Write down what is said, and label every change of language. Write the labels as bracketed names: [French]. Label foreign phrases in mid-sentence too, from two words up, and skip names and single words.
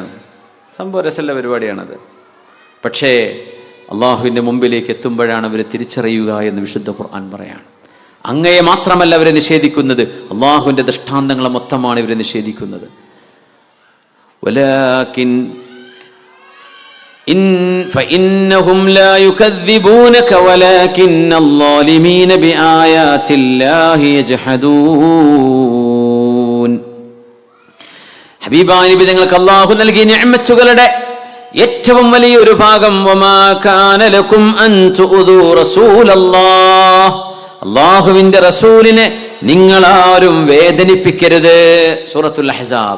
[Malayalam] സംഭവ രസമുള്ള പരിപാടിയാണത്. പക്ഷേ അള്ളാഹുവിൻ്റെ മുമ്പിലേക്ക് എത്തുമ്പോഴാണ് അവർ തിരിച്ചറിയുക എന്ന് വിശുദ്ധ ഖുർആൻ പറയാണ്. അങ്ങയെ മാത്രമല്ല അവരെ നിഷേധിക്കുന്നത്, അള്ളാഹുവിൻ്റെ ദൃഷ്ടാന്തങ്ങളെ മൊത്തമാണ് ഇവരെ നിഷേധിക്കുന്നത്. [Arabic] ولكن فإنهم لا يكذبونك ولكن الظالمين بآيات الله يجحدون. [Malayalam] ഹബീബായ നബി തങ്ങൾക്ക് അല്ലാഹു നൽകിയ നിഅമത്തുകളുടെ ഏറ്റവും വലിയ ഒരു ഭാഗം [Arabic] وما كان لكم أن تؤذوا رسول الله, [Malayalam] അല്ലാഹുവിന്റെ റസൂലിനെ നിങ്ങളാരും വേദനിപ്പിക്കരുത്. സൂറത്തുൽ അഹ്സാബ്.